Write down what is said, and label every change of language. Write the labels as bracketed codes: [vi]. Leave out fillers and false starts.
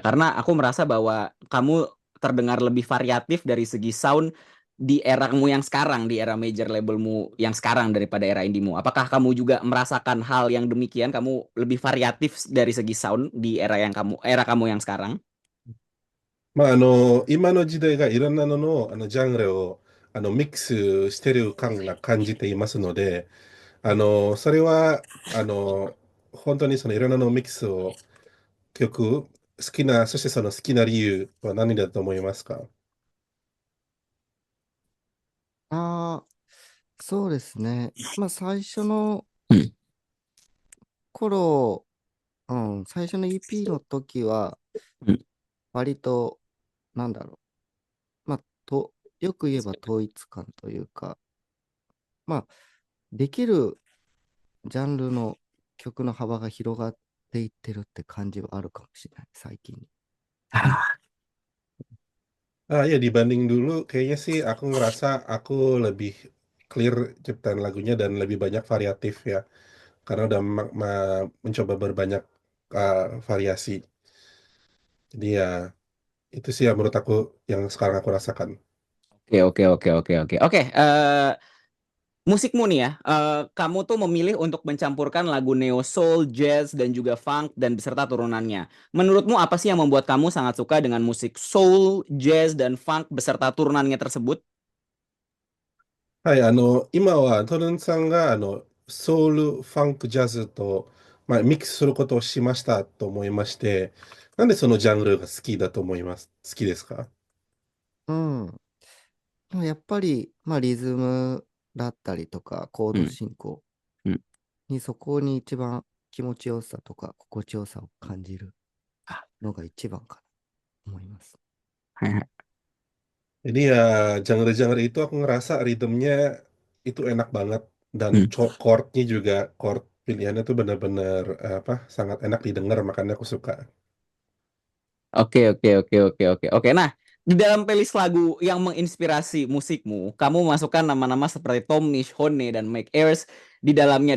[id] Karena aku merasa bahwa kamu terdengar lebih variatif dari segi sound di eramu yang sekarang, di era major labelmu yang sekarang daripada era indiemu. Apakah kamu juga merasakan hal yang demikian? Kamu lebih variatif dari segi sound di era kamu yang sekarang? [ja] 今の時代がいろんなのの、ジャンルをミックスしてる感が感じていますので、それは本当にそのいろんなのミックスを好きな、そしてその好きな理由は何だと思いますか？ああ、そうですね。まあ、最初のうん、頃、最初の EP の時は、うん、割と、なんだろう。まあ、よく言えば統一感というか、まあ、できるジャンルの曲の幅が広がっていってるって感じはあるかもしれない、最近。 [id] Ya dibanding dulu, kayaknya sih aku ngerasa aku lebih clear ciptaan lagunya dan lebih banyak variatif ya, karena udah mencoba berbanyak variasi. Jadi ya itu sih yang menurut aku yang sekarang aku rasakan. Oke, oke, oke, oke, oke. Oke, musikmu nih ya, kamu tuh memilih untuk mencampurkan lagu neo soul, jazz, dan juga funk dan beserta turunannya. Menurutmu apa sih yang membuat kamu sangat suka dengan musik soul, jazz, dan funk beserta turunannya tersebut? [ja] はい、今はトルンさんがソウル、ファンク、ジャズと、ミックスすることをしましたと思いまして、なんでそのジャンルが好きですか？うん。でもやっぱり、まあ、リズムだったりとか、コードうん、進行うん。にそこに一番気持ちよさとか心地よさを感じるあ、のが一番かなと思います。はいはい。 [id] Jadi ya genre-genre itu aku ngerasa ritmenya itu enak banget dan [ja] うん。 [id] chordnya juga chord pilihannya tuh benar-benar apa sangat enak didengar makanya aku suka. Oke, oke, oke, oke, oke. Oke, nah, di dalam playlist lagu yang menginspirasi musikmu, kamu masukkan nama-nama seperti Tom Misch, Honey, dan Mike Ayers di dalamnya.